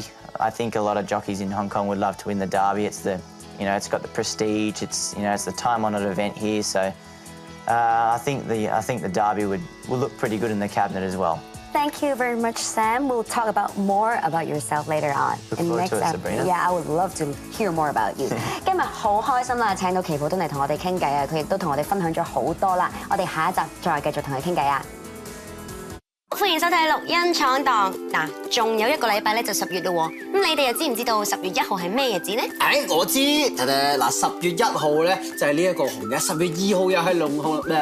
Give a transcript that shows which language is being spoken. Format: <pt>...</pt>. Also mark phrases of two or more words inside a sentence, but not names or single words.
<en>I think a lot of jockeys in Hong Kong would love to win the Derby. It's it's got the prestige. It's the time-honoured event here. So I think the Derby will look pretty good in the cabinet as well. Thank you very much, Sam. We'll talk more about yourself later on. Look forward to it, Sabrina. Yeah, I would love to hear more about you.</en> <yue>今日好開心啦，請到祈普敦嚟同我哋傾偈啊！佢亦都同我哋分享咗好多啦。我哋下一集再繼續同佢傾偈啊！歡迎收睇《綠茵闖蕩》。嗱，仲有1個禮拜咧就10月啦喎。咁你哋又知唔知道10月1號係咩日子呢？我知，嗱10月1號咧就係呢一個紅日，10月2號又係龍紅咩？</yue>